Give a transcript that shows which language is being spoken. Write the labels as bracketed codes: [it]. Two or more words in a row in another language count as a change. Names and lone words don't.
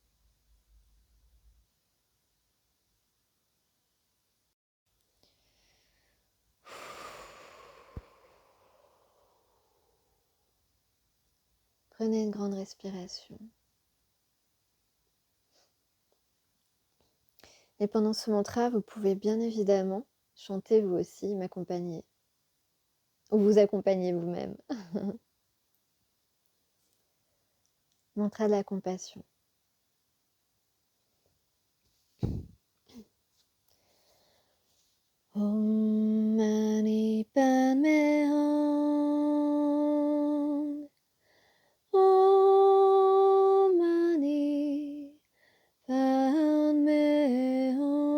[fr] Prenez une grande respiration et pendant ce mantra, vous pouvez bien évidemment chanter vous aussi, m'accompagner ou vous accompagner vous-même. Mantra de la compassion. [sa] Om Mani Padme Hum. Om Mani Padme Hum.